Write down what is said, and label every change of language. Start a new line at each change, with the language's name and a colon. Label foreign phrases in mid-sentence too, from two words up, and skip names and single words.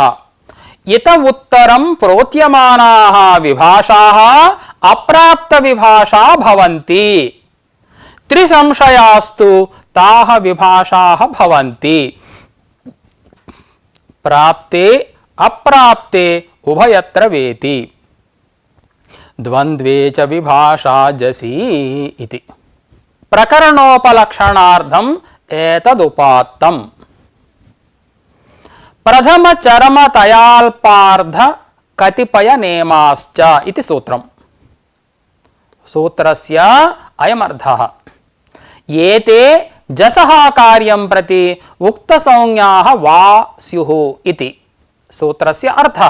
Sanskrit: इत उत्तरं प्रोच्यमानाः विभाषाः अप्राप्तविभाषा भवन्ति। त्रिसंशयास्तु ताः विभाषाः भवन्ति। प्राप्ते अप्राप्ते उभयत्र वेति। ద్వంద్వే చ విభాషా జసి ఇతి ప్రకరణోపలక్షణార్థం ఏతదుపాత్తం ప్రథమ చరమ తయాల్పార్థ కతిపయ నేమాశ్చ
Telugu: ఇది సూత్రం.
Sanskrit: సూత్రస్య అయమర్థః ఏతే జసః కార్యం ప్రతి ఉక్త సంజ్ఞాః వా స్యుః ఇతి సూత్రస్య అర్థః.